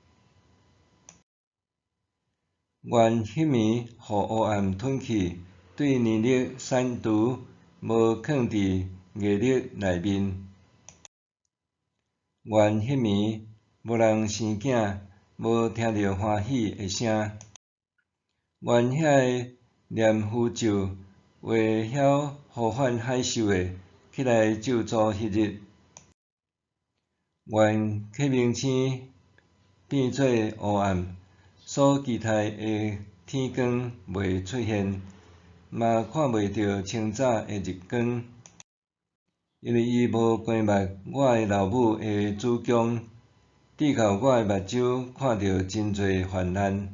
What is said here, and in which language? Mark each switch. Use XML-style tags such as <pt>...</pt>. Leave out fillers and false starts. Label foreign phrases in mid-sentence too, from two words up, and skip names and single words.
<nan>愿迄暝互黑暗吞去，对年日删除，无藏伫月日内面。愿迄暝无人生囝，无听着欢喜的声。愿遐个念呼咒会晓呼唤海兽的起来咒诅迄日。愿启明星变做黑暗，所期待的天光袂出现，嘛看袂到清早的日光，因为伊无关目我的老母的子宫，滴到我的目睭，看到真侪患难。</nan>